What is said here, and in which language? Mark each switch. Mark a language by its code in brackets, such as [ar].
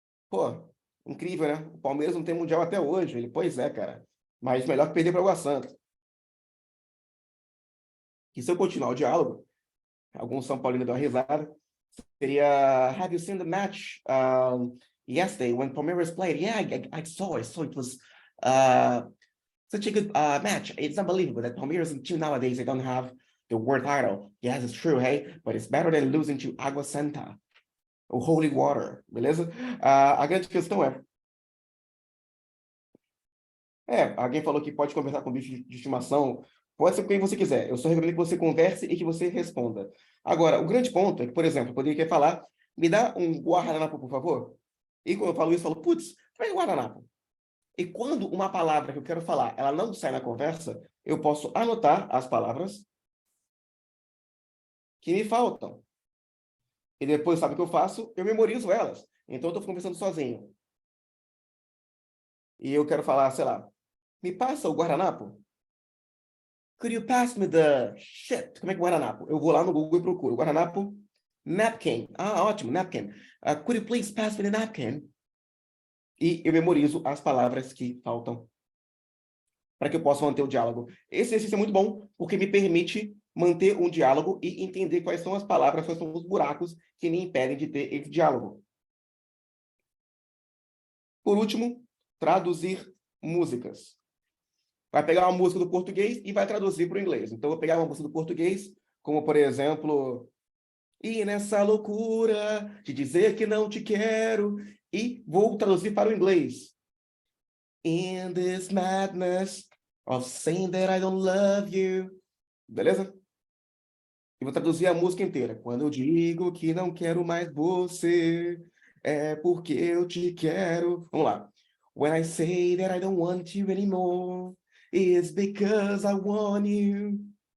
[pt] Pô, incrível, né? O Palmeiras não tem mundial até hoje. Ele, pois é, cara. Mas melhor que perder para o Água Santa. E se eu continuar o diálogo, algum São Paulino deu uma risada, seria, [en] have you seen the match yesterday when Palmeiras played? Yeah, I saw. It was such a good match. It's unbelievable that Palmeiras until nowadays they don't have the world title. Yes, it's true, hey? But it's better than losing to Água Santa. [pt] O Holy Water, beleza? A grande questão alguém falou que pode conversar com bicho de estimação, pode ser com quem você quiser. Eu só recomendo que você converse e que você responda. Agora, o grande ponto é que, por exemplo, eu poderia falar, me dá um guardanapo, por favor? E quando eu falo isso, eu falo, putz, pega o guardanapo. E quando uma palavra que eu quero falar, ela não sai na conversa, eu posso anotar as palavras que me faltam. E depois, sabe o que eu faço? Eu memorizo elas. Então, eu estou conversando sozinho. E eu quero falar, sei lá, me passa o guardanapo? [en] Could you pass me the shit? [pt] Como é que é guardanapo? Eu vou lá no Google e procuro. Guardanapo, napkin. Ah, ótimo, napkin. [en] Could you please pass me the napkin? [pt] E eu memorizo as palavras que faltam para que eu possa manter o diálogo. Esse exercício é muito bom, porque me permite manter um diálogo e entender quais são as palavras, quais são os buracos que me impedem de ter esse diálogo. Por último, traduzir músicas. Vai pegar uma música do português e vai traduzir para o inglês. Então, eu vou pegar uma música do português, como, por exemplo, e nessa loucura de dizer que não te quero, e vou traduzir para o inglês. [en] In this madness of saying that I don't love you. [pt] Beleza? E vou traduzir a música inteira. Quando eu digo que não quero mais você, é porque eu te quero. Vamos lá. [en] When I say that I don't want you anymore, it's because I want you.